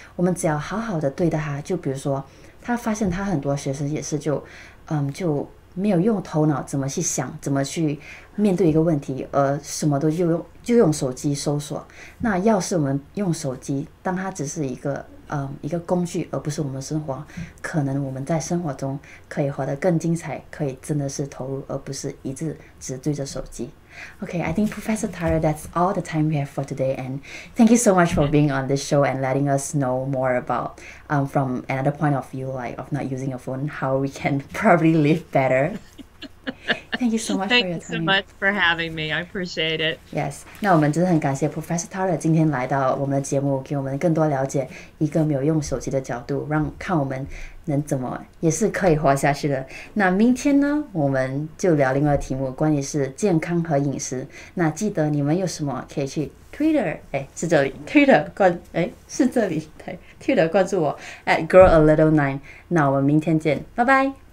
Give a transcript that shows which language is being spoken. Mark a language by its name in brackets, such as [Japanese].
[Chinese] 我们只要好好的对待它。就比如说，他发现他很多学生也是就没有用头脑怎么去想，怎么去面对一个问题，什么都就用手机搜索。那要是我们用手机当它只是一个工具，而不是我们生活，可能我们在生活中可以活得更精彩，可以真的是投入，而不是一直只对着手机。 [English] Okay, I think Professor Tarter, that's all the time we have for today, and thank you so much for being on this show and letting us know more about from another point of view, like of not using a phone, how we can probably live better. Thank you so much for your time. Thank you so much for having me. I appreciate it. [Chinese] Yes, 那我们真的很感谢 Professor Tarter 今天来到我们的节目，给我们更多了解一个没有用手机的角度，看我们能怎么也是可以活下去的。那明天呢，我们就聊另外一个题目，关于是健康和饮食。那记得你们有什么可以去 Twitter， 是这里 Twitter 是这里对 Twitter 关注我 @girlalittle9。那我们明天见，拜拜。